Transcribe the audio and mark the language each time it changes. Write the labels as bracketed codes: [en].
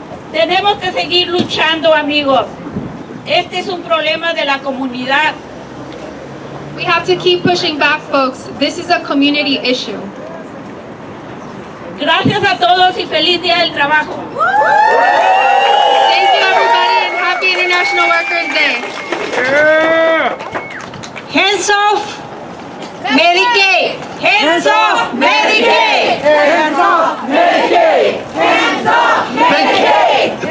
[es] Tenemos que seguir luchando, amigos. Este es un problema de la comunidad. [en] We have to keep pushing back, folks. This is a community issue. [es] Gracias a todos y feliz Día del Trabajo. [en] Thank you, everybody, and happy International Workers' Day. Hands off Medicaid! Hands off Medicaid! Hands off Medicaid! Hands off Medicaid!